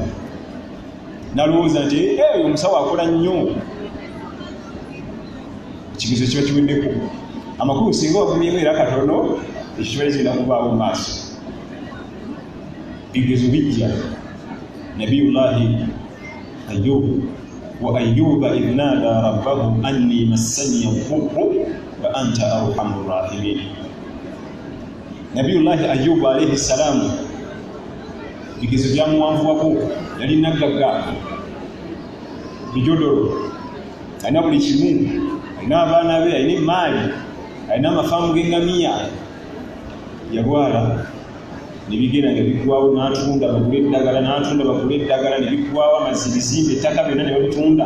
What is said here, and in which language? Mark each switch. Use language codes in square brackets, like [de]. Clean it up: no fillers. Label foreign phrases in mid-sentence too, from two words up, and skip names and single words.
[lg] Nalowooza nti oyo omusawo akola nnyo, ekigezo kiba kiweddeko. Amakulu singa wagumyemu era katono, ekyo kiba kigenda kubaawo mu maaso. Bigezo bijja. [ar] نبي الله أيوب وأيوب إذ نادى ربه أني مسني الضر وأنت أرحم الراحمين. [lg] Nabiyullahi Ayyub [ar] عليه السلام [lg] bigezo byamuwanvuwako. Yali naggagga bijodolo, alina buli kimu, alina abaana be, alina emaali, alina amafaamu g'engamiya. Yalwala ne bigenda nga biggwawo, n'atunda bagule eddagala, n'atunda bagule eddagala, ne biggwawo amazzi, bizimbe, ettaka byonna ne babitunda.